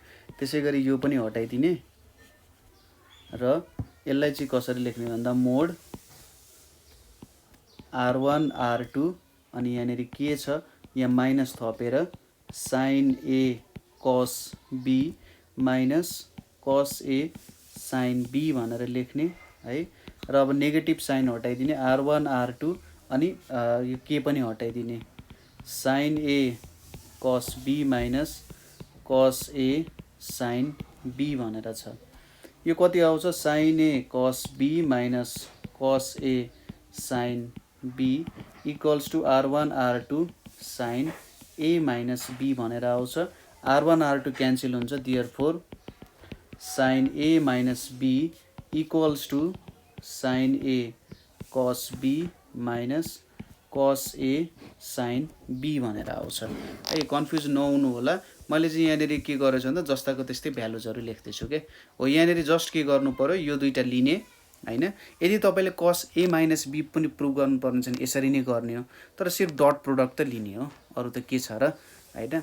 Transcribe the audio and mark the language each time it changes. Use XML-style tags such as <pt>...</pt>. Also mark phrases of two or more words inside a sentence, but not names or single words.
<ne>त्यसै गरी यो पनि हटाइदिने र यसलाई चाहिँ कसरी लेख्ने भन्दा मोड r1 r2 अनि यहाँनिर के छ यहाँ माइनस थपेर sin a cos b माइनस cos a sin b भनेर लेख्ने है। र अब नेगेटिभ साइन हटाइदिने r1 r2 अनि यो के पनि हटाइदिने sin a cos b माइनस cos a sin b भनेर छ। यो कति आउँछ sin a cos b माइनस cos a sin b</ne> <en>equals to</en> <ne>r1 r2 sin a माइनस b भनेर आउँछ। r1 r2 क्यान्सल हुन्छ, देयरफोर sin a माइनस b</ne> <en>equals to</en> <ne>sin a cos b माइनस cos a sin b भनेर आउँछ है। कन्फ्युज नहुनु होला, मैले चाहिँ यहाँनिर के गरेछु भन्दा जस्ताको त्यस्तै भ्यालुजहरु लेख्दैछु के हो। यहाँनिर जस्ट के गर्नु पर्यो यो दुईटा लिने हैन। यदि तपाईले cos a माइनस b पनि प्रुभ गर्नुपर्ने छ भने यसरी नै गर्ने हो, तर सिर्फ</ne> <en>dot product</en> <ne>त लिने हो, अरु त के छ र हैन।</ne>